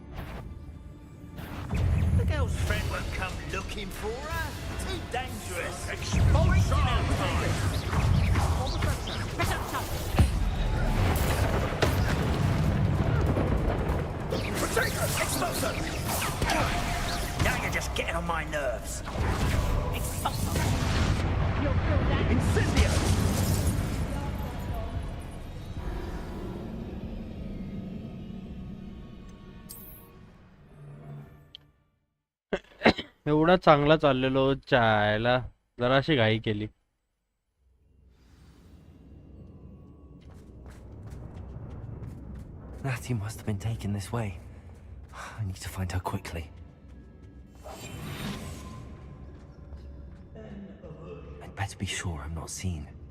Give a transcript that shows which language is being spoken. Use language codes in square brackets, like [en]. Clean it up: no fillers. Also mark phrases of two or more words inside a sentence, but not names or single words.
[en] The girl's friend won't come looking for her. Too dangerous. Wasting our time. Expulso! Now you're just getting on my nerves. Expulso! Incendio! [mr] एवढा चांगला चाललेलो चायला जराशी घाई केली. [en] Natty must have been taken this way. I need to find her quickly. I'd better be sure I'm not seen.